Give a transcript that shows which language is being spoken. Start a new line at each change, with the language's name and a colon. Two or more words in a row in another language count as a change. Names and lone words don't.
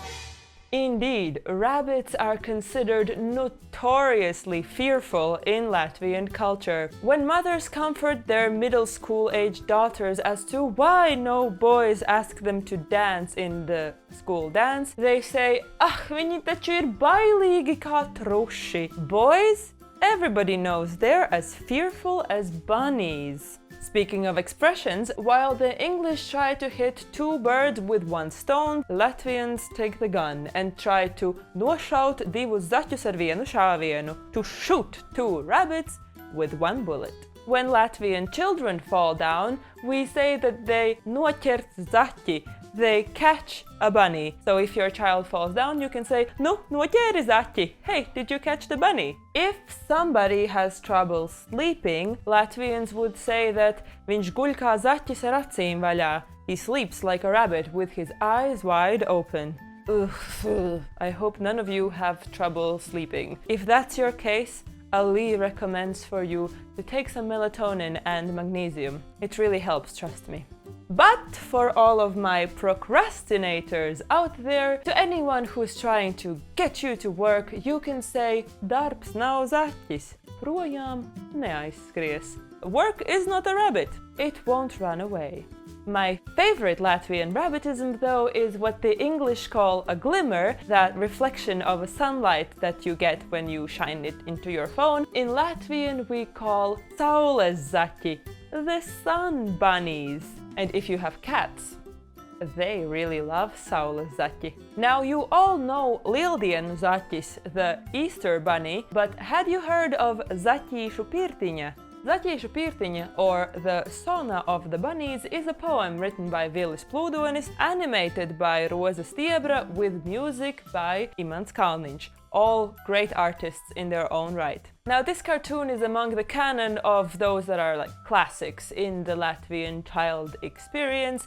English: Indeed, rabbits are considered notoriously fearful in Latvian culture. When mothers comfort their middle school-aged daughters as to why no boys ask them to dance in the school dance, they say,
Latvian: viņi taču ir bailīgi kā truši.
English: Boys? Everybody knows they're as fearful as bunnies. Speaking of expressions, while the English try to hit two birds with one stone, Latvians take the gun and try to
Latvian: nošaut divus zaķus ar vienu šāvienu,
English: to shoot two rabbits with one bullet. When Latvian children fall down, we say that they
Latvian: noķert zaķi,
English: they catch a bunny. So if your child falls down, you can say,
Latvian: nu, noķēri zaķi.
English: Hey, did you catch the bunny? If somebody has trouble sleeping, Latvians would say that
Latvian: viņš guļ kā zaķis ar acīm vaļā.
English: He sleeps like a rabbit with his eyes wide open. Ugh, I hope none of you have trouble sleeping. If that's your case, Ali recommends for you to take some melatonin and magnesium. It really helps, trust me. But for all of my procrastinators out there, to anyone who's trying to get you to work, you can say
Latvian: darbs nav zaķis, projām neaizskries.
English: Work is not a rabbit, it won't run away. My favorite Latvian rabbitism, though, is what the English call a glimmer, that reflection of a sunlight that you get when you shine it into your phone. In Latvian, we call
Latvian: saules zaķi,
English: the sun bunnies. And if you have cats, they really love
Latvian: saules zaķi.
English: Now, you all know
Latvian: lieldienu zaķis,
English: the Easter bunny, but had you heard of
Latvian: zaķīšu pirtiņa? Zaķīšu pirtiņa,
English: or the Sona of the Bunnies, is a poem written by Vilis Plūdonis, animated by Roza Stiebra, with music by Imants Kalniņš. all great artists in their own right. Now, this cartoon is among the canon of those that are like classics in the Latvian child experience.